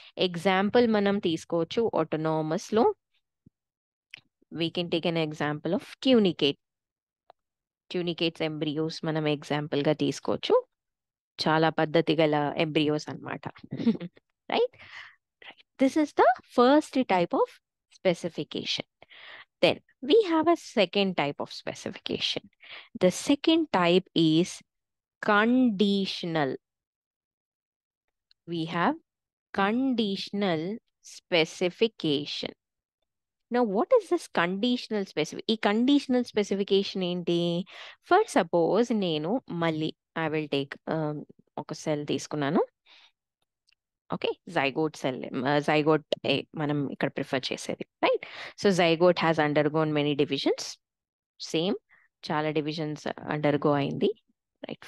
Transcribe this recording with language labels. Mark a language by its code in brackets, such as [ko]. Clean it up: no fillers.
[te] Example మనం తీసుకోవచ్చు autonomous లో. [en] we can take an example of tunicates embryos [te] మనం ఎగ్జాంపుల్ గా తీసుకోవచ్చు. చాలా పద్ధతి గల ఎంబ్రియోస్ అన్నమాట. [en] Right, this is the first type of specification. Then we have a second type of specification. The second type is conditional. We have conditional specification. Now, what is this conditional [te] ఈ conditional specification ఏంటి? For suppose నేను మళ్ళీ [en] I will take [te] ఒక cell తీసుకున్నాను. Okay, zygote cell, zygote మనం ఇక్కడ prefer చేసేది, right? [en] So zygote has undergone many divisions. [te] Same, చాలా డివిజన్స్ అండర్గో అయింది, రైట్?